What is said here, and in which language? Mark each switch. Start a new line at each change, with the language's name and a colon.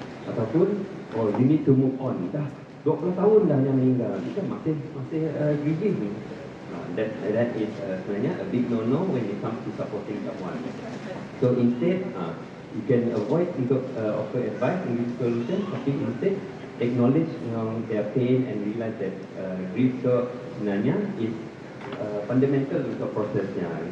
English: Ataupun, you need to move on.
Malay: Dah 20 tahun dah yang meninggal, kita masih grieving.
English: That is sebenarnya a big no-no when it comes to supporting someone. So instead, you can avoid untuk offer advice and give solution, tapi instead acknowledge their pain and realize that grief so sebenarnya is fundamental untuk prosesnya.